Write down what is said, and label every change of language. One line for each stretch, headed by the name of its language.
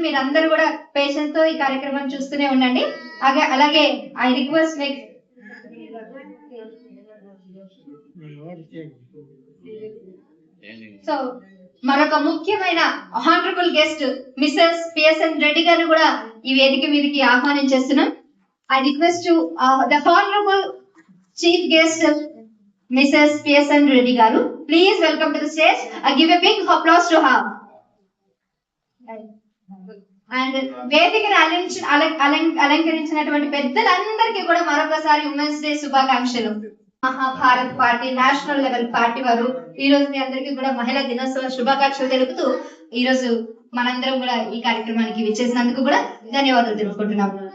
Telugu: మీరు అందరూ కూడా పేషెన్స్ తో ఈ కార్యక్రమాన్ని చూస్తూనే ఉండండి. అలాగే
English: I request next so
Telugu: మరొక ముఖ్యమైన honourable guest Mrs PSN Reddy గారిని కూడా ఈ వేదిక మీదకి ఆహ్వానించేస్తున్నాం.
English: I request to the Honorable Chief Guest, Mrs. PSN Reddy Garu. Please welcome to the stage. Give a big applause to her.
Telugu: And వేదికను అలంకరించినటువంటి పెద్దలందరికీ కూడా మరొకసారి ఉమెన్స్ డే శుభాకాంక్షలు. Mahabharat party national level party వారు ఈ రోజు మీ అందరికీ కూడా మహిళా దినోత్సవ శుభాకాంక్షలు తెలుపుతూ ఈ రోజు మనందరం కూడా ఈ కార్యక్రమానికి విచ్చేసినందుకు కూడా ధన్యవాదాలు తెలుపుకుంటున్నాం.